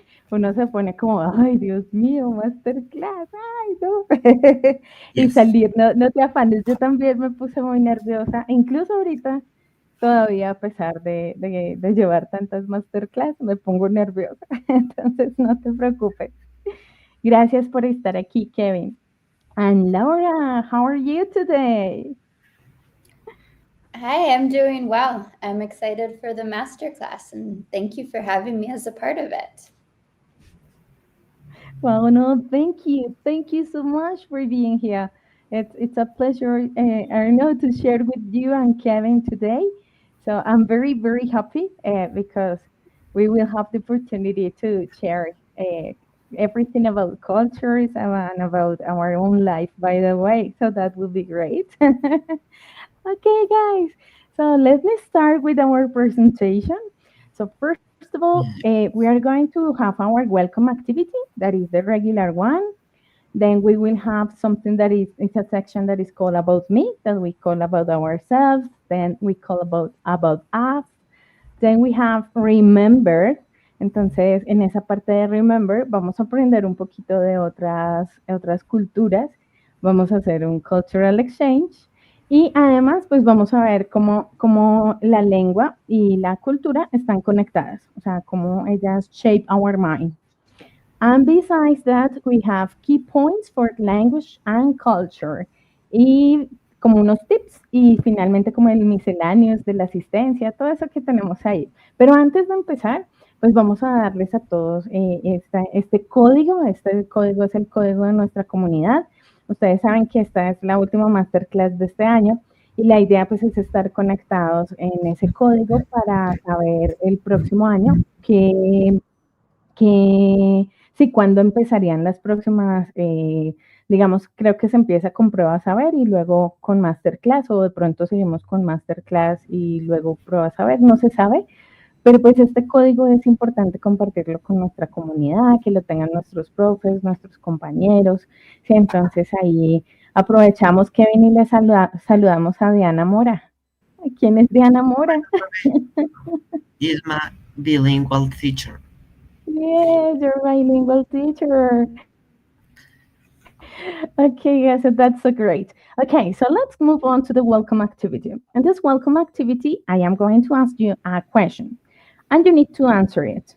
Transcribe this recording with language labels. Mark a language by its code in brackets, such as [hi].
[es] Uno se pone como, ay, Dios mío, masterclass, ay, no. Y [en] Yes. [es] salir, no te afanes, yo también me puse muy nerviosa, incluso ahorita, todavía a pesar de llevar tantas masterclass, me pongo nerviosa. Entonces, no te preocupes. Gracias por estar aquí, Kevin. [en] And Laura, how are you today? Hi, I'm doing well. I'm excited for the masterclass and thank you for having me as a part of it. Well, no, thank you. Thank you so much for being here. It's a pleasure, I know, to share with you and Kevin today. So I'm very, very happy because we will have the opportunity to share everything about cultures and about our own life, by the way. So that will be great. Okay, guys. So let me start with our presentation. So first of all, we are going to have our welcome activity. That is the regular one. Then we will have something that is it's a section that is called about me, that we call about ourselves. Then we call about us. Then we have remember. [es] Entonces, en esa parte de remember, vamos a aprender un poquito de otras culturas. Vamos a hacer un cultural exchange. Y además, pues vamos a ver cómo la lengua y la cultura están conectadas, o sea, cómo ellas [en] shape our mind. And besides that, we have key points for language and culture. [es] Y como unos tips y finalmente como el misceláneos de la asistencia, todo eso que tenemos ahí. Pero antes de empezar, pues vamos a darles a todos este código. Este código es el código de nuestra comunidad. Ustedes saben que esta es la última masterclass de este año y la idea pues es estar conectados en ese código para saber el próximo año que sí, cuándo empezarían las próximas, digamos, creo que se empieza con pruebas a ver y luego con masterclass, o de pronto seguimos con masterclass y luego pruebas a ver, no se sabe, pero pues este código es importante compartirlo con nuestra comunidad, que lo tengan nuestros profes, nuestros compañeros, sí, entonces ahí aprovechamos, Kevin, y le saludamos a Diana Mora. ¿Quién es Diana Mora? [en] Is my bilingual teacher. Yes, you're bilingual teacher. Okay, yeah, so that's so great. Okay, so let's move on to the welcome activity. In this welcome activity, I am going to ask you a question and you need to answer it.